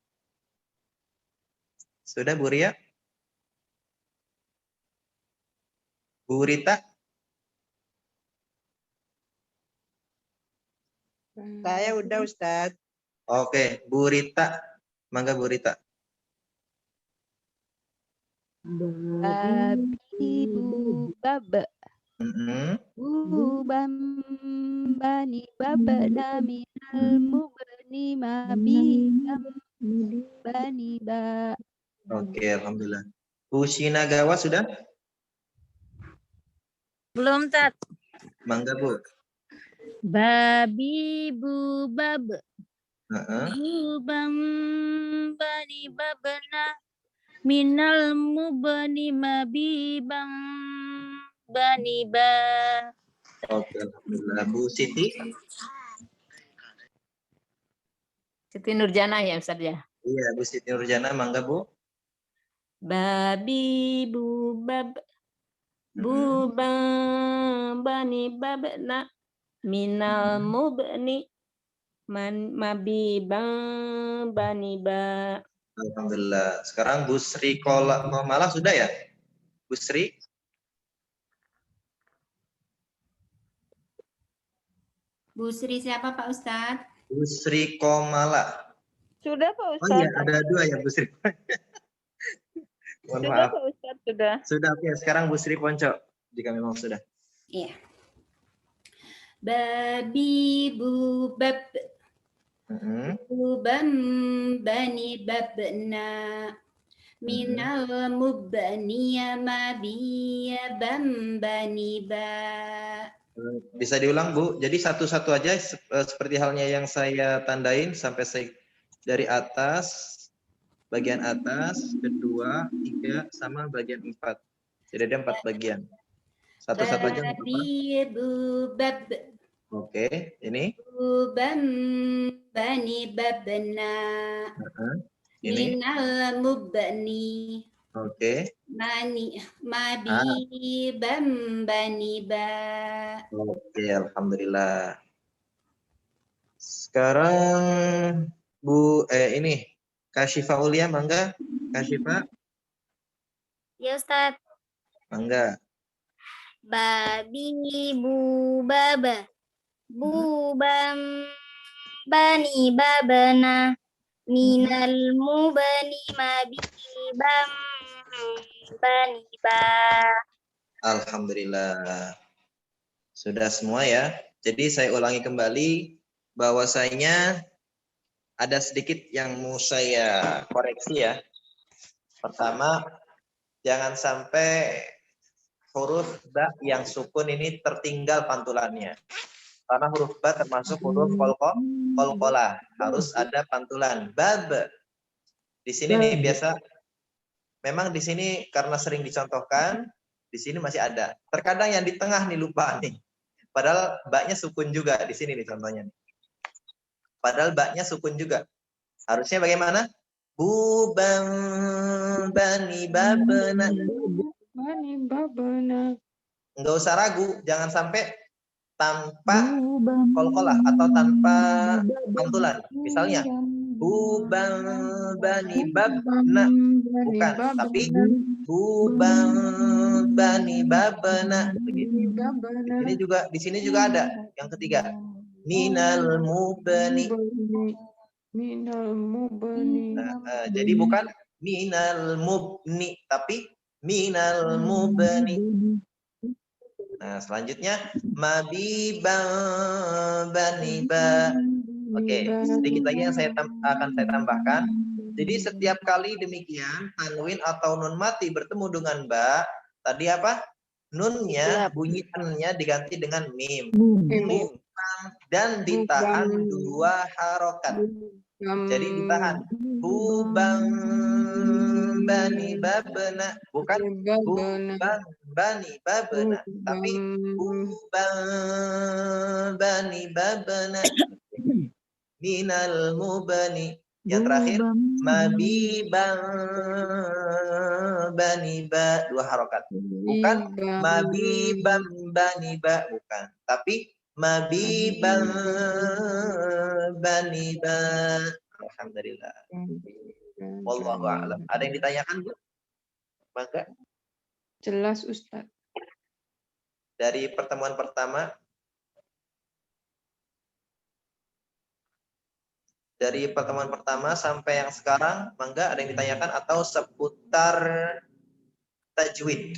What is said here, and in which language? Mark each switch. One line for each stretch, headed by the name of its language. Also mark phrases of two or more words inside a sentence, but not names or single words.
Indonesian: Sudah Bu Ria? Bu Rita? Saya udah Ustaz. Oke, Bu Rita. Mangga Bu Rita. Babi bu bab. Bubam bani babna minal mubni mabibam bani ba. Oke, alhamdulillah. Bu Shinagawa sudah? Belum Tat. Mangga Bu. Babi bu bab. Bubam bani babana minal mubani mabibam bani ba. Oke, alhamdulillah. Bu Siti? Siti Nurjana ya Ustaz ya. Iya, Bu Siti Nurjana, mangga Bu. Babi bubab bubang bani babna minal mubni mabibang bani ba. Alhamdulillah. Sekarang Bu Sri Komala sudah ya? Bu Sri? Bu Sri siapa Pak Ustadz? Bu Sri Komala. Sudah Pak Oh Ustadz. iya, ada dua ya Bu Sri. Mohon Sudah maaf. Pak Ustadz, sudah. Sudah, oke. Sekarang Bu Sri Ponco, jika memang sudah. Iya. Babi bubab bubam bani babna minal mubniya mabiya bam bani ba. Bisa diulang Bu. Jadi satu-satu aja seperti halnya yang saya tandain sampai dari atas, bagian atas, kedua, tiga, sama bagian 4. Jadi ada 4 bagian. Satu-satu aja. Babi bubab Oke, ini. bubam bani babna Ini. minal mubni. Oke. Mabi bam bani ba. Oke, alhamdulillah. Sekarang Bu ini Kak Syifa Ulia, mangga. Kak Syifa, Ya Ustaz. mangga. Babi bubaba bubam bani babana minal mubani mabibam bani ba. Alhamdulillah. Sudah semua ya. Jadi saya ulangi kembali bahwasanya ada sedikit yang mau saya koreksi ya. Pertama, jangan sampai huruf ba yang sukun ini tertinggal pantulannya. Karena huruf ba termasuk huruf qalqalah, harus ada pantulan. Bab. Di sini nih biasa memang di sini karena sering dicontohkan, di sini masih ada. Terkadang yang di tengah nih lupa nih. Padahal ba-nya sukun juga di sini nih contohnya. Padahal ba-nya sukun juga. Harusnya bagaimana? Bubang bani babana. Bani babana. Enggak usah ragu, jangan sampai tanpa qalqalah atau tanpa pantulan. Misalnya bubang bani babna, bukan, tapi bubang bani babna. Di sini juga ada yang ketiga. Minal mubni. Jadi bukan minal mubni, tapi minal mubni. Nah, selanjutnya mabibang bani ba. Oke, sedikit lagi yang akan saya tambahkan. Jadi setiap kali demikian tanwin atau nun mati bertemu dengan ba, tadi apa? Nunnya, bunyi n-nya diganti dengan mim. Mim dan ditahan 2 harokat. Jadi ditahan. Bubang bani babna, bukan bubang bani babna, tapi bubang bani babna. Minal mubani. Yang terakhir mabibang bani ba, 2 harokat. Bukan mabibang bani ba, bukan, tapi mabibang bani ba.
Arabic: الحمد لله. والله أعلم.
Indonesian: Ada yang ditanyakan, Bu? Maka Jelas Ustaz. dari pertemuan pertama, sampai yang sekarang, mangga ada yang ditanyakan atau seputar tajwid?